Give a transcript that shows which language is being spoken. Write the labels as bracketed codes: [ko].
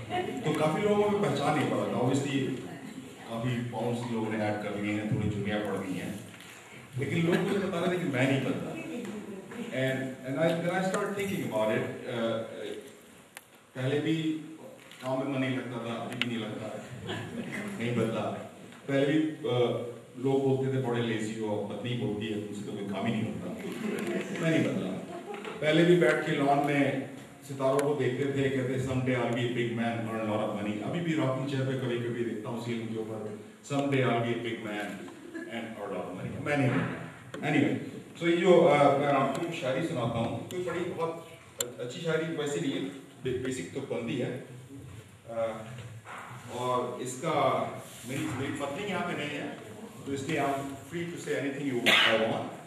[hi] तो काफी लोगों को पहचान नहीं पड़ा था. Obviously काफी पाउंड्स लोगों ने ऐड कर दिए हैं, थोड़ी चुनियाँ पड़ गई हैं, लेकिन लोग मुझे बता रहे थे कि मैं नहीं बदला. [en] And then I started thinking about it. [hi] पहले भी काम में मन नहीं लगता था, अभी भी नहीं लगता, नहीं बदला. पहले भी लोग बोलते थे बड़े लेजी हो, पत्नी बोलती है तुमसे तो कोई काम ही नहीं होता, मैं नहीं बदला. पहले भी बैठ के लॉन में सितारों को देखते थे, कहते [en] someday I'll be a big man, earn a lot of money. [hi] अभी भी रॉकिंग चेयर पे कभी-कभी देखता हूँ सीलिंग के ऊपर [en] someday I'll be a big man and earn a lot of money. [hi] मैं नहीं बदला. Anyway, so ये जो मैं आपको शायरी सुनाता हूँ, कोई बड़ी बहुत अच्छी शायरी वैसे नहीं है, बेसिक तो बंदी है. और इसका मेरी पत्नी यहाँ पे नहीं है, तो इसलिए [en] I'm free to say anything you want.